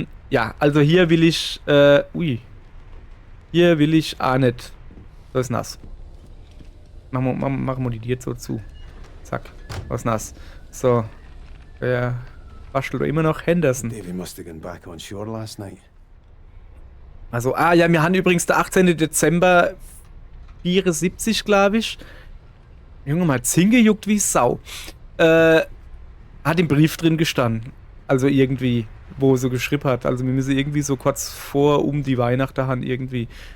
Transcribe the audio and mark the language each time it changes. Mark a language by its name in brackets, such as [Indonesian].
[German] Ja, also hier will ich, Hier will ich auch nicht. Das ist nass. Machen wir die jetzt so zu. Zack. Was nass. So. Wer bastelt da immer noch? Henderson. [English] Davy must have gone back on shore last night. [German] Also, ja, wir haben übrigens der 18. Dezember 74, glaube ich. Junge, mal Zinge juckt wie Sau. hat im Brief drin gestanden. Also irgendwie, wo sie geschrieben hat. Also wir müssen irgendwie so kurz vor um die Weihnachten haben irgendwie.